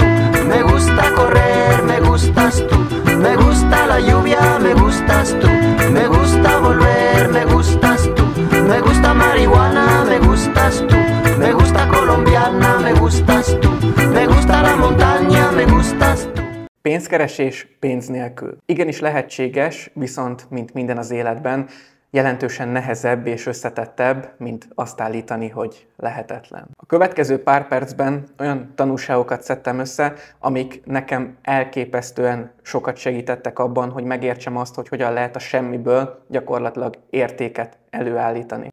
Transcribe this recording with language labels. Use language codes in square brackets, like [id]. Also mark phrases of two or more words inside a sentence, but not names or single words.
[es] Me gusta correr, me gustas tú. Me gusta la lluvia, me gustas tú. Me gusta volver, me gustas tú. Me gusta marihuana, me gustas tú. Me gusta colombiana, me gustas tú. Me gusta la montaña, me gustas tú. [hu] Pénzkeresés pénz nélkül. Igenis lehetséges, viszont, mint minden az életben, jelentősen nehezebb és összetettebb, mint azt állítani, hogy lehetetlen. A következő pár percben olyan tanulságokat szedtem össze, amik nekem elképesztően sokat segítettek abban, hogy megértsem azt, hogy hogyan lehet a semmiből gyakorlatilag értéket előállítani.